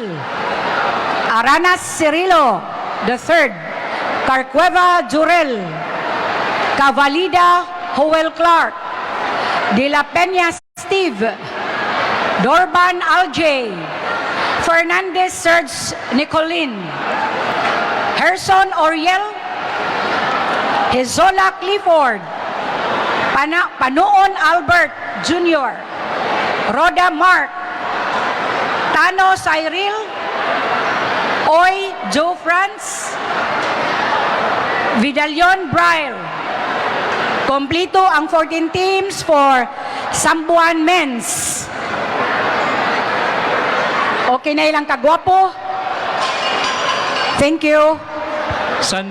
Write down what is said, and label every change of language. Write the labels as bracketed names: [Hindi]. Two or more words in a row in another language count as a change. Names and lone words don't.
[Cebuano] Aranas Cirilo III, Carcueva Jurel, Cavalida Howell Clark, De La Peña Steve, Dorban Aljay, Fernandez Serge Nicolin, Herson Oriel, Hezola Clifford, Panoon Albert Jr., Roda Mark, Tano Cyril, Oy Joe France, Vidalion Braille. Kompleto ang 14 [English] teams for [Cebuano] Sambuan Men's. Okay na ilang kagwapo. [English] Thank you. San